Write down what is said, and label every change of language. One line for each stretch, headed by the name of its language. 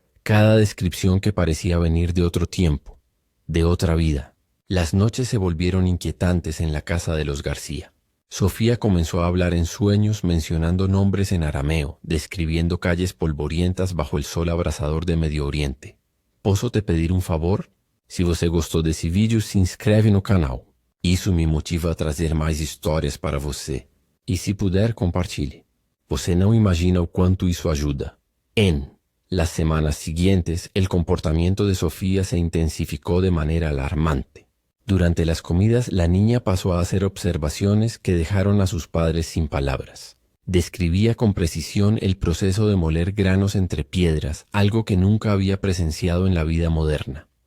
Spanish: Cada descripción que parecía venir de otro tiempo, de otra vida. Las noches se volvieron inquietantes en la casa de los García. Sofía comenzó a hablar en sueños mencionando nombres en arameo, describiendo calles polvorientas bajo el sol abrasador de Medio Oriente.
Portuguese: ¿Posso te pedir um favor? Se você gostou desse vídeo, se inscreve no canal. Isso me motiva a trazer mais histórias para você. E se puder, compartilhe. Você não imagina o quanto isso ajuda.
Spanish: En las semanas siguientes, el comportamiento de Sofía se intensificó de manera alarmante. Durante las comidas, la niña pasó a hacer observaciones que dejaron a sus padres sin palabras. Describía con precisión el proceso de moler granos entre piedras, algo que nunca había presenciado en la vida moderna.